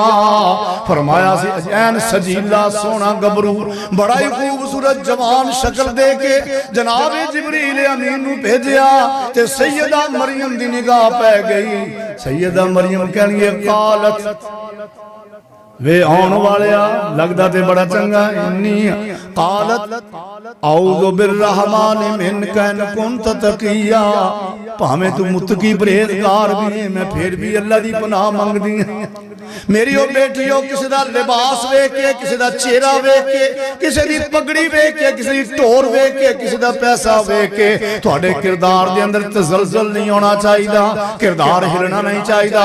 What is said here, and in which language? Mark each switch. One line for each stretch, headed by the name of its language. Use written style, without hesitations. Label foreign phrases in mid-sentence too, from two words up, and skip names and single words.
Punjabi: فرمایا سی عین سجیلا سوہنا گبرو، بڑا ہی خوبصورت جوان شکل دے کے جناب جبریل امین نوں بھیجیا، تے سیدہ مریم دی نگاہ پے گئی. سیدہ مریم کہݨگے قالت وے آنے والے لگدا تے بڑا چنگا,
Arabic: إني قالت أعوذ بالرحمن منك إن كنت تقيا,
Punjabi: بھاویں تو متقی پرہیزگار بھی ہے، میں فیر بھی اللہ دی پناہ منگدی ہاں. میری او بیٹیو کسی دا لباس ویکھ کے، کسی دا چہرہ ویکھ کے، کسی دی پگڑی ویکھ کے، کسی دی ٹور ویکھ کے، کسی دا پیسہ ویکھ کے تہاڈے کردار دے اندر تزلزل نہیں ہونا چاہیدا، کردار ہلنا نہیں چاہیدا.